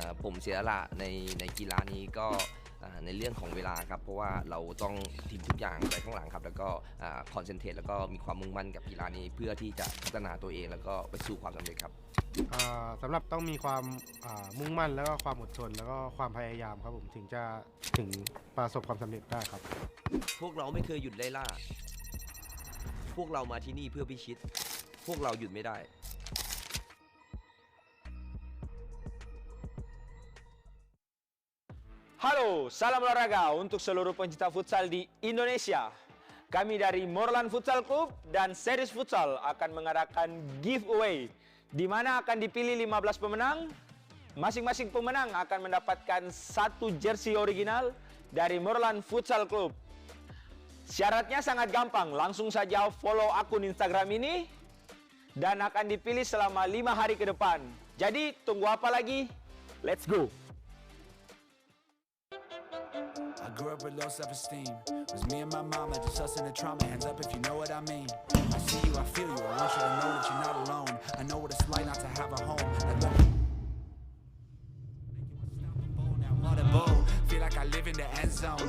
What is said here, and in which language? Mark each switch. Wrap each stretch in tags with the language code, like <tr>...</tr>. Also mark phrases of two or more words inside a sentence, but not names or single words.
<th>ผมเสียสละในกีฬานี้ก็ในเรื่องของเวลาครับเพราะว่าเราต้องทิ้งทุกอย่างไปข้างหลังครับแล้วก็คอนเซนเทรตแล้วก็มีความมุ่งมั่นกับกีฬานี้เพื่อที่จะพัฒนาตัวเองแล้วก็ไปสู่ความสำเร็จครับ สำหรับต้องมีความมุ่งมั่นแล้วก็ความอดทนแล้วก็ความพยายามครับผมถึงจะประสบความสำเร็จได้ครับ พวกเราไม่เคยหยุดไล่ล่าพวกเรามาที่นี่เพื่อพิชิตพวกเราหยุดไม่ได้</th> <id>Halo, salam olahraga untuk seluruh pencinta futsal di Indonesia. Kami dari Morlan Futsal Club dan Series Futsal akan mengadakan giveaway di mana akan dipilih 15 pemenang. Masing-masing pemenang akan mendapatkan satu jersey original dari Morlan Futsal Club. Syaratnya sangat gampang, langsung saja follow akun Instagram ini dan akan dipilih selama 5 hari ke depan. Jadi tunggu apa lagi?</id> <en>Let's go! I grew up with low self-esteem. Was me and my mama, just us in the trauma. Hands up if you know what I mean. I see you, I feel you. I want you to know that you're not alone. I know what it's like not to have a home. Feel like I live in the end zone.</en>